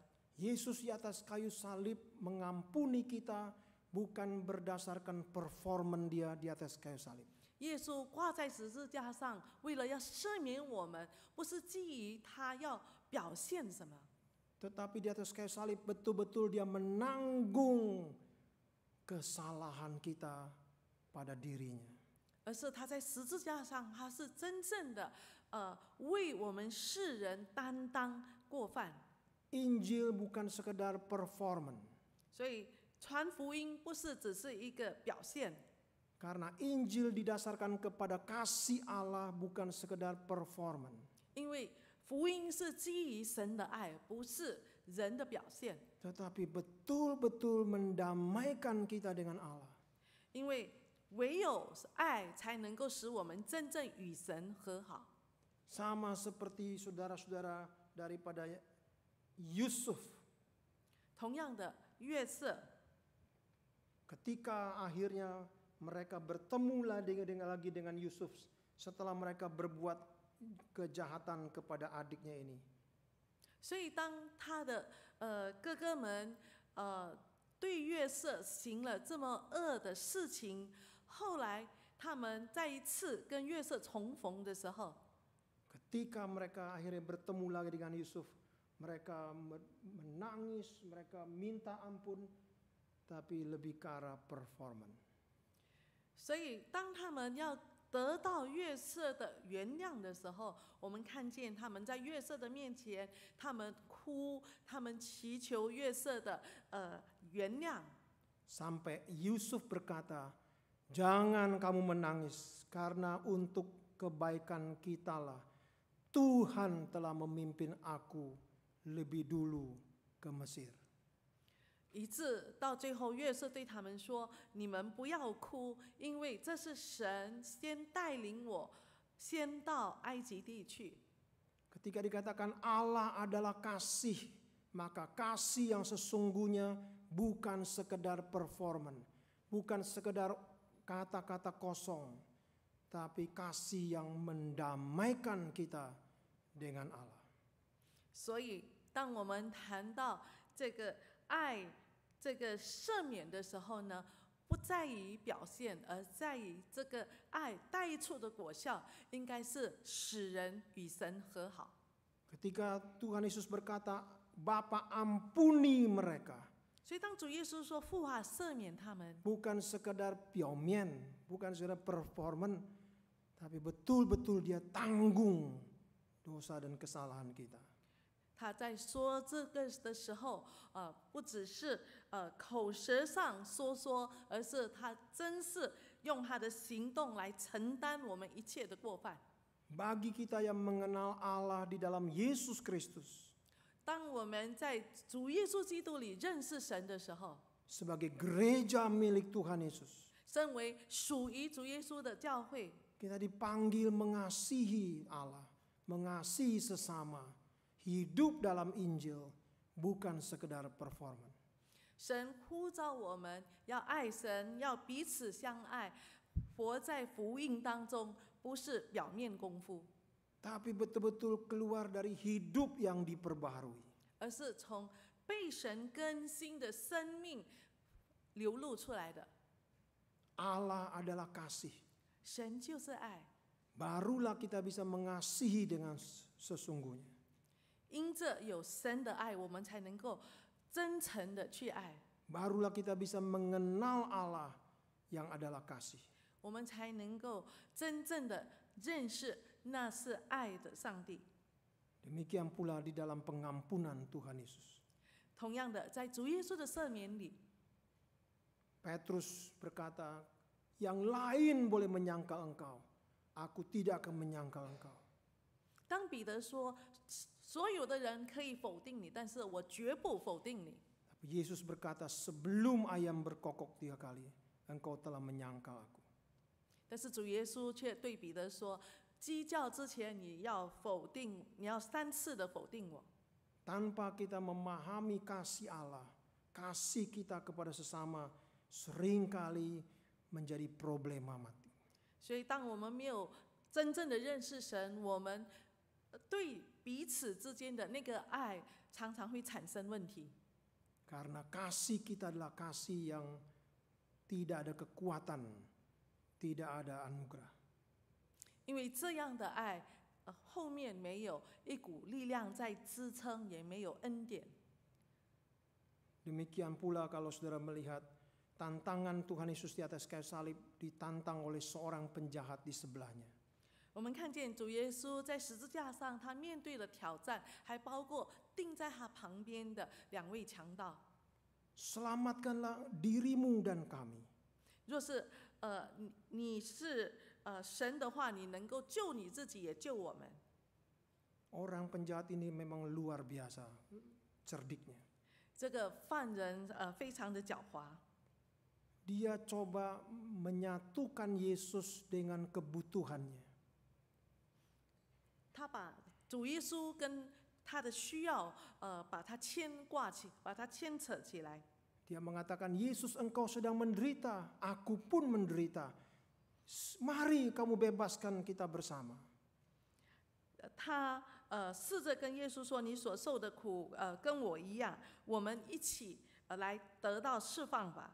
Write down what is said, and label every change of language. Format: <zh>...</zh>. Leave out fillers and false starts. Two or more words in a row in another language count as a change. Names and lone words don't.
<id>Yesus di atas kayu salib mengampuni kita bukan berdasarkan performan dia di atas kayu salib.</id> <zh>耶稣挂在十字架上，为了要赦免我们，不是基于他要表现什么，</zh> <id>Tetapi di atas kayu salib betul-betul dia menanggung kesalahan kita pada dirinya.</id> <zh>而是他在十字架上，他是真正的为我们世人担当过犯。</zh> <id>Injil bukan sekedar performan.</id> <zh>所以传福音不是只是一个表现，</zh> <id>Karena Injil didasarkan kepada kasih Allah bukan sekedar performan.</id> <zh>因为福音是基于神的爱，不是人的表现。</zh> <id>Tetapi betul-betul mendamaikan kita dengan Allah.</id> <zh>因为唯有爱才能够使我们真正与神和好。</zh> <id>Sama seperti saudara-saudara daripada Yusuf.</id> <zh>同样的，约瑟</zh> <id>Ketika akhirnya mereka bertemu lagi dengan Yusuf setelah mereka berbuat kejahatan kepada adiknya ini.</id> <zh>所以当他的哥哥们对约瑟行了这么恶的事情，后来他们再一次跟约瑟重逢的时候，</zh> <id>Ketika mereka akhirnya bertemu lagi dengan Yusuf, mereka menangis, mereka minta ampun, tapi lebih ke arah performan.</id> <zh>所以当他们要得到约瑟的原谅的时候，我们看见他们在约瑟的面前，他们哭，他们祈求约瑟的原谅。</zh> <id>Sampai Yusuf berkata, jangan kamu menangis, karena untuk kebaikan kitalah Tuhan telah memimpin aku lebih dulu ke Mesir.</id> <zh>以致到最后，约瑟对他们说：“你们不要哭，因为这是神先带领我，先到埃及地去。”</zh> <id>Ketika dikatakan Allah adalah kasih, maka kasih yang sesungguhnya bukan sekedar performan, bukan sekedar kata-kata kosong, tapi kasih yang mendamaikan kita dengan Allah.</id> <zh>所以，当我们谈到这个爱、这个赦免的时候呢，不在于表现，而在于这个爱带出的果效，应该是使人与神和好。</zh> <id>Ketika Tuhan Yesus berkata, Bapa ampuni mereka,</id> <zh>所以，当主耶稣说“父啊，赦免他们”，</zh> <id>bukan sekedar piomen, bukan sekedar performan, tapi betul-betul dia tanggung dosa dan kesalahan kita.</id> <zh>他在说这个的时候，不只是口舌上说，而是他真是用他的行动来承担我们一切的过犯。</zh> <id>Bagi kita yang mengenal Allah di dalam Yesus Kristus,</id> <zh>当我们在主耶稣基督里认识神的时候，</zh> <id>sebagai gereja milik Tuhan Yesus,</id> <zh>身为属于主耶稣的教会，</zh> <id>kita dipanggil mengasihi Allah, mengasihi sesama, hidup dalam Injil, bukan sekedar performan.</id> <zh>神呼召我们要爱神，要彼此相爱，活在福音当中，不是表面功夫，</zh> <id>Tapi betul-betul keluar dari hidup yang diperbaharui.</id> <zh>而是从被神更新的生命流露出来的。</zh> <id>Allah adalah kasih.</id> <zh>神就是爱，</zh> <id>Barulah kita bisa mengasihi dengan sesungguhnya.</id> <zh>因着有神的爱，我们才能够真诚的去爱，</zh> <id>Barulah kita bisa mengenal Allah yang adalah kasih.</id> <zh>我们才能够真正的认识那是爱的上帝。</zh> <id>Demikian pula di dalam pengampunan Tuhan Yesus.</id> <zh>同样的，在主耶稣的赦免里，</zh> <id>Petrus berkata, yang lain boleh menyangkal engkau, aku tidak akan menyangkal engkau.</id> <zh>当彼得说所有的人可以否定你，但是我绝不否定你。</zh> <id>Tapi Yesus berkata, sebelum ayam berkokok 3 kali, engkau telah menyangkal aku.</id> <zh>但是主耶稣却对彼得说：“鸡叫之前，你要否定，你要3次的否定我。”</zh> <id>Tanpa kita memahami kasih Allah, kasih kita kepada sesama seringkali menjadi problematik.</id> <zh>所以，当我们没有真正的认识神，我们对彼此之间的那个爱常常会产生问题。</zh> <id>Karena kasih kita adalah kasih yang tidak ada kekuatan, tidak ada anugerah.</id> <zh>因为这样的爱，后面没有一股力量在支撑，也没有恩典。</zh> <id>Demikian pula kalau saudara melihat tantangan Tuhan Yesus di atas kayu salib ditantang oleh seorang penjahat di sebelahnya.</id> <zh>我们看见主耶稣在十字架上，他面对的挑战，还包括钉在他旁边的2位强盗。</zh> <id>Selamatkanlah dirimu dan kami.</id> <zh>若是你是神的话，你能够救你自己，也救我们。</zh> <id>Orang penjahat ini memang luar biasa cerdiknya.</id> <zh>这个犯人非常的狡猾，</zh> <id>Dia coba menyatukan Yesus dengan kebutuhannya.</id> <zh>他把主耶稣跟他的需要把它牵挂起，把它牵扯起来。</zh> <id>Dia mengatakan, Yesus engkau sedang menderita, aku pun menderita. Mari kamu bebaskan kita bersama.</id> <zh>他试着跟耶稣说：“你所受的苦，跟我一样，我们一起来得到释放吧。”</zh>